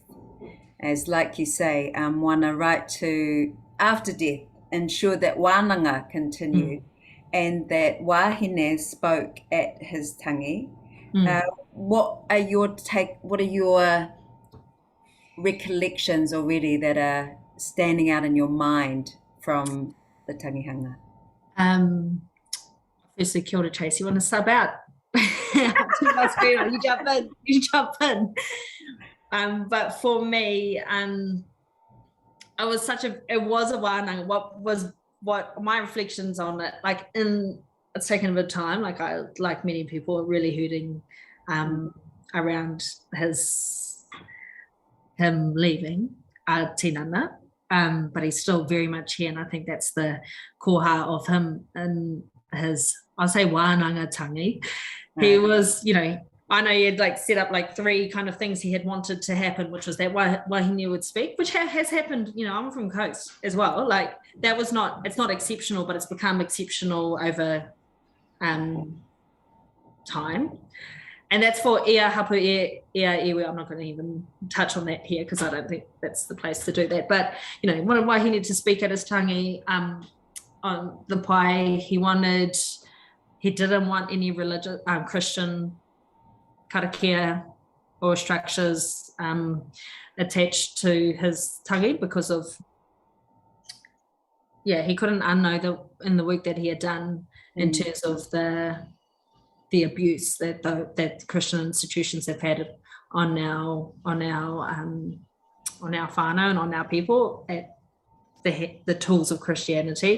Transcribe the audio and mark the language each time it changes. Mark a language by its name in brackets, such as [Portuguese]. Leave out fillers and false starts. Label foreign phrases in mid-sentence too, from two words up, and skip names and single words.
[English] As like you say, Moana, right to, after death, ensure that wānanga continue. And that wahine spoke at his tangi. What are your recollections already that are standing out in your mind from the tangihanga? Firstly, kia ora, Tracy. You want to sub out? You jump in. But for me, it was a wānanga. What my reflections on it, it's taken a bit of time, like many people are really hurting around him leaving Tinana, but he's still very much here, and I think that's the koha of him and his, I'll say, wānanga-tangi. He was, I know he had set up 3 kind of things he had wanted to happen, which was that wahine would speak, which has happened. I'm from Coast as well. That was it's not exceptional, but it's become exceptional over time. And that's for [Māori] ia hapu ia iwi. [English] I'm not going to even touch on that here because I don't think that's the place to do that. But, wanted wahine to speak at his tangi on the pai. He didn't want any religious, Christian karakia or structures attached to his tangi because of, he couldn't unknow in the work that he had done in terms of the abuse that Christian institutions have had on our whānau and on our people at the tools of Christianity.